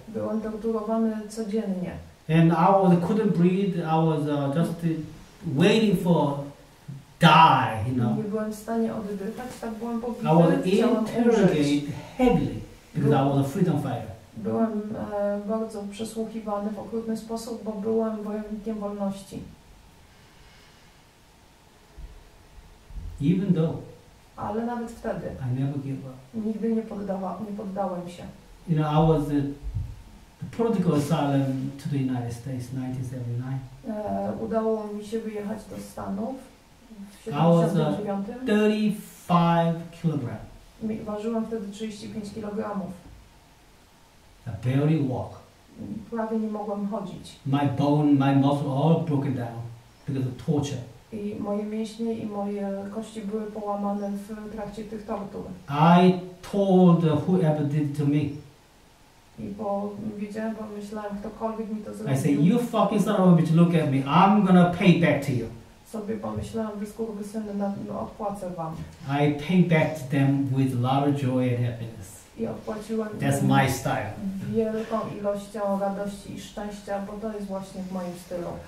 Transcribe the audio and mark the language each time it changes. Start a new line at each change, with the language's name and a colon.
Polish: Byłem torturowany codziennie.
English: And couldn't breathe. I was just waiting for die,
Polish: Nie byłem w stanie oddychać, tak byłem
English: I was
Polish: pobity, chciałem umrzeć.
English: interrogated heavily because I was a freedom fighter.
Polish: Byłem bardzo przesłuchiwany w okrutny sposób, bo byłem wojownikiem wolności.
English: Even though
Polish: Ale nawet wtedy
English: I never gave up.
Polish: nigdy nie poddałem się.
English: You know, I was the political asylum to the United States, 1979.
Polish: Udało mi się wyjechać do Stanów w
English: I was
Polish: 79.
English: 35 kilograms.
Polish: Ważyłem wtedy 35 kg.
English: I barely walk.
Polish: Prawie nie mogłem chodzić.
English: My bone, my muscle all broken down because of torture.
Polish: I moje mięśnie i moje kości były połamane w trakcie tych tortur.
English: I told whoever did it to me,
Polish: I wiedziałem, pomyślałem, ktokolwiek mi to zrobił.
English: I say, you fucking son of a bitch, look at me. I'm gonna pay back to you.
Polish: Sobie pomyślałem, wy skurwysyny, odpłacę wam.
English: I pay back to them with a lot of joy and happiness.
Polish: I odpłaciłem
English: That's my style.
Polish: wielką ilością radości i szczęścia, bo to jest właśnie w moim stylu.